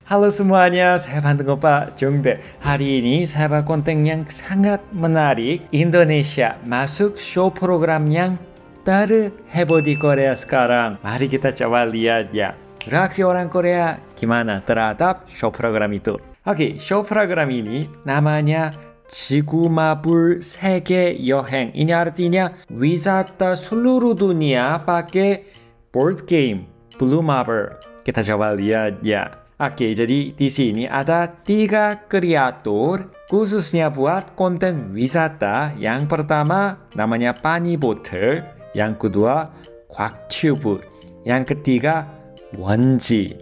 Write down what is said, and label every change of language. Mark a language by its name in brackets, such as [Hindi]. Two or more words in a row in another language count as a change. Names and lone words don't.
[Indonesian] Halo semuanya, saya Bandung Opa Jongde. Hari ini saya bawa konten yang sangat menarik. Indonesia masuk [English] show program [Indonesian] yang terheboh di Korea sekarang. Mari kita coba lihat ya. Reaksi orang Korea gimana terhadap [English] show program [Indonesian] itu. Oke, [English] show program [Indonesian] ini namanya 지구마블 세계 여행. Ini artinya wisata seluruh dunia pakai [English] board game [Indonesian] Blue Marble. Kita coba lihat ya. Oke, jadi di sini ada 3 kreator khususnya buat konten wisata. Yang pertama namanya Panibo트, yang kedua 곽튜브, yang ketiga 원지.